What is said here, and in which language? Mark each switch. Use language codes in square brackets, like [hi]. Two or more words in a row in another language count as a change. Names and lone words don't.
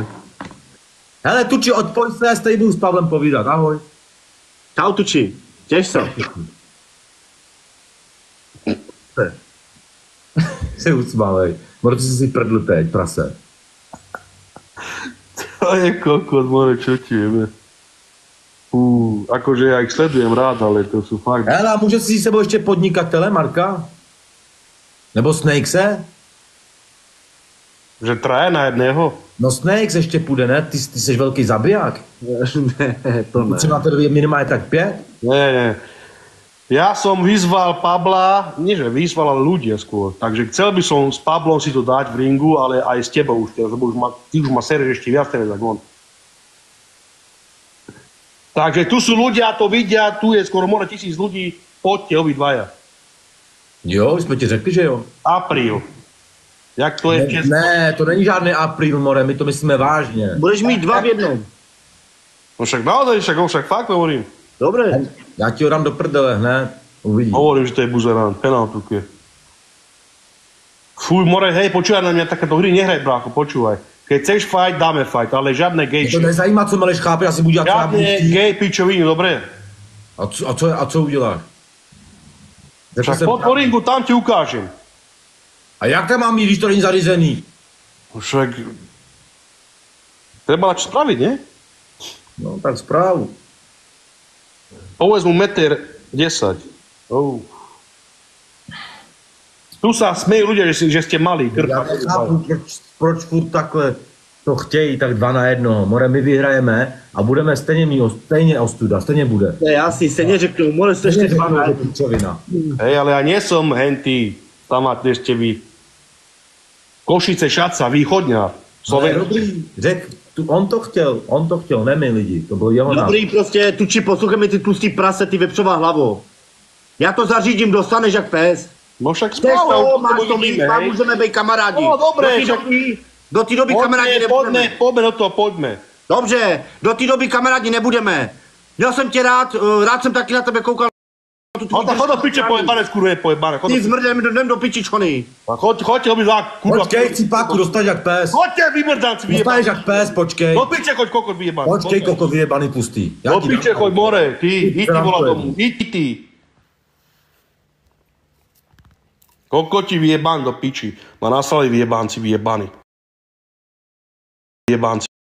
[cs] Hele, Tuči, odpoj se, já stejně budu s Pavlem povídat, ahoj. Čau, Tuči. Těž se. Se usmálej. Možná si prdl teď, prase. [sk] To je kokot, more, čo ti jebe. Akože ja ich sledujem rád, ale to sú fakt... [cs] Hele, a může si s sebou ještě podnikatele, Marka? Nebo Snakese? [sk] Že traje na jedného? [cs] No Snakes ještě půjde, ne? Ty jsi velký zabiják. Ne, to ne. Třeba to je minimálně tak 5? [sk] Nie. Ja som vyzval Pabla, nie že vyzval, ale ľudia skôr. Takže chcel by som s Pablom si to dať v ringu, ale aj s tebou už teraz, lebo ty už ma sereš ešte viac teraz, ako on. Takže tu sú ľudia, to vidia, tu je skoro more 1000 ľudí, poďte obidvaja. [cs] Jo, jsme ti řekli, že jo. Apríl. Jak to je v Česku? Ne, to není žádný apríl, more, my to myslíme vážně. Budeš mít 2 v jednom. [sk] No však naozaj, však fakt hovorím. Dobre. [cs] Já ti ho dám do prdele hned, uvidíš. [sk] Hovorím, že to je buzerán, penáltu je. Fuj, more, hej, počúvaj na mňa takéto hry, nehraj, brácho, počúvaj. Keď chceš fight, dáme fight, [cs] ale žádné gay To nezajímá, co Meleš chápe, já si budu dělat žádné gay pičoviny, dobré? A co uděláš? [sk] Však po ringu, tam ti ukážem. [cs] A jak tam mám jít, když to není zařízený? [sk] Však... Treba čo spraviť, nie? [cs] No, tak správu. [sk] Povedz mu 1,10 m. Oh. Tu sa smejú ľudia, že ste malí. [cs] Já nechápu, proč furt takhle to chtějí, tak 2 na 1. More, my vyhrajeme a budeme stejně ostuda, stejně bude. To je jasný, se neřeknu, more se ještě 2 na 1. [sk] Hej, ale ja nie som hentý. Tam máte ešte vy. Košice, Šaca, východňa. [cs] Dobrý, on to chtěl, ne my lidi, to byl jeho Dobrý, prostě, Tuči, poslouchej mi ty tlustý prase, ty vepřová hlavo. Já to zařídím, dostaneš jak pes. [sk] No však Chceš to, správa, [cs] máš to mít, můžeme být kamarádi. [sk] No dobré, [cs] do té doby kamarádi nebudeme. [sk] Poďme do toho, poďme. [cs] Dobře, do té doby kamarádi nebudeme. Měl jsem tě rád jsem taky na tebe koukal. [sk] Chod do piče, pojebane, skurve, pojebane. [cs] Ty zmrdě mi jdem do pičičkony. [sk] Choďte, obyzák, kurva. [cs] Počkej, cipáku, dostaneš jak pes. [sk] Choďte, vymrdanci, vyjebaný. [cs] Dostaneš jak pes, počkej. [sk] Do piče, choď, kokot, vyjebaný. [cs] Počkej, kokot, vyjebaný pustý. [sk] Do piče, choď, more, ty vola tomu, ty. Kokoti vyjebaný do piči. Ma nasrali vyjebánci, vyjebaný. Vyjebánci.